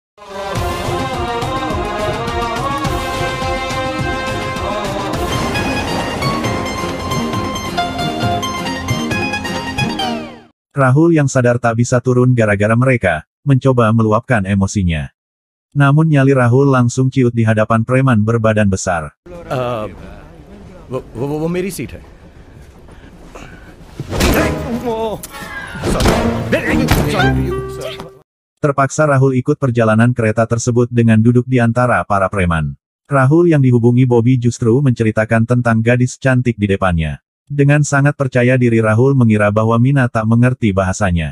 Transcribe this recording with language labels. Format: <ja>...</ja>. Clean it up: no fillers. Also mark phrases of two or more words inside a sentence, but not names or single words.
<id>Rahul yang sadar tak bisa turun gara-gara mereka, mencoba meluapkan emosinya. Namun nyali Rahul langsung ciut di hadapan preman berbadan besar.</id> <hi>वो मेरी सीट है।</hi> <id>Terpaksa Rahul ikut perjalanan kereta tersebut dengan duduk di antara para preman. Rahul yang dihubungi Bobby justru menceritakan tentang gadis cantik di depannya. Dengan sangat percaya diri Rahul mengira bahwa Mina tak mengerti bahasanya.</id>